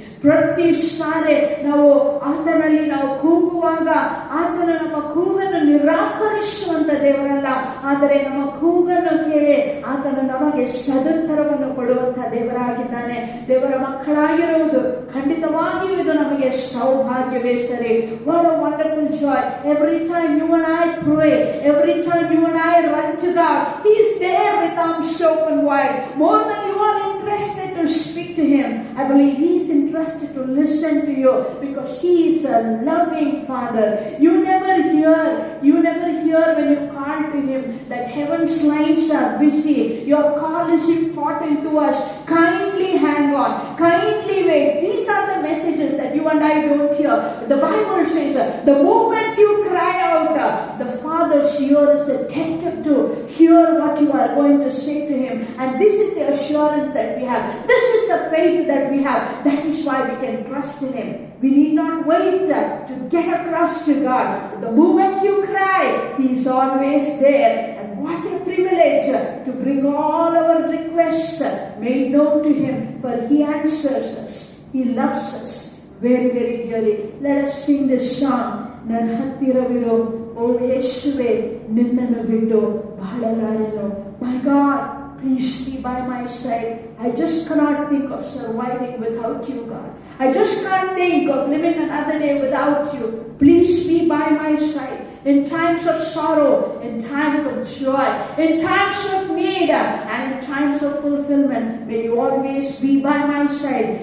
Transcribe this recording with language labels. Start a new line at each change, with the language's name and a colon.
Kannada: ಪ್ರತಿ ಸಾರಿ ನಾವು ಆತನಲ್ಲಿ ನಾವು ಕೂಗುವಾಗ ಆತನು ನಮ್ಮ ಕೂಗನ್ನು ನಿರಾಕರಿಸುವಂತ ದೇವರಲ್ಲ, ಆದರೆ ನಮ್ಮ ಕೂಗನ್ನು ಕೇಳಿ ಆತನು ನಮಗೆ ಸದುತ್ತರವನ್ನು ಕೊಡುವಂತ ದೇವರಾಗಿದ್ದಾನೆ. ದೇವರ ಮಕ್ಕಳಾಗಿರುವುದು ಖಂಡಿತವಾಗಿಯೂ ಇದು ನಮಗೆ ಸೌಭಾಗ್ಯವೇ ಸರಿ.
English: What a wonderful joy. Every time you and I pray, every time you and I run to God, He is there with arms open wide. More than you are interested to speak to Him, I believe He is interested to listen to you, because He is a loving Father. You never hear when you call to Him that heaven's lines are busy. Your call is important to us. Kindly hang on. Kindly wait. These are the messages that you and I don't hear. The Bible says the moment you cry out, the Father's ear is attentive to hear what you are going to say to Him. And this is the assurance that we have. This is the faith that we have. That is why we can trust in Him. We need not wait to get across to God. The moment you cry, He is always there. And what a privilege to bring all our requests made known to Him, for He answers us. He loves us very, very dearly. Let us sing this song.
Kannada: ನನ್ನ ಹತ್ತಿರವಿರೋ ಓ ಯೇಸುವೆ, ನಿನ್ನನ್ನು ಬಿಟ್ಟು ಬಾಳಲಾರೆನು.
English: My God, please be by my side. I just cannot think of surviving without you, God. I just can't think of living another day without you. Please be by my side. In times of sorrow, in times of joy, in times of need, and in times of fulfillment, may you always be by my side.